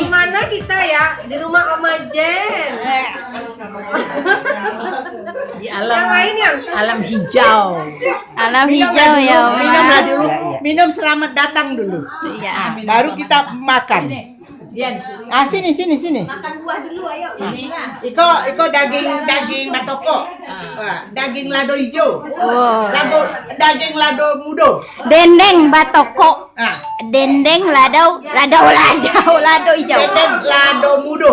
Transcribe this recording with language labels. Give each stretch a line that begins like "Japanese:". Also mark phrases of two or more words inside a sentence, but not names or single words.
Indonesian: Di mana kita ya? Di rumah Oma Jen. Di alam Yang lain yang alam hijau. Alam hijau ya, Oma. Minumlah dulu. Minum selamat datang dulu. Iya. Baru kita makan. Sini. Makan buah dulu, ayo.
Minangkabau: Iko daging batoko. Daging lado hijau. Oh. Daging lado mudo. Dendeng batoko. Ah, Dendeng lado hijau. dendeng lado mudo.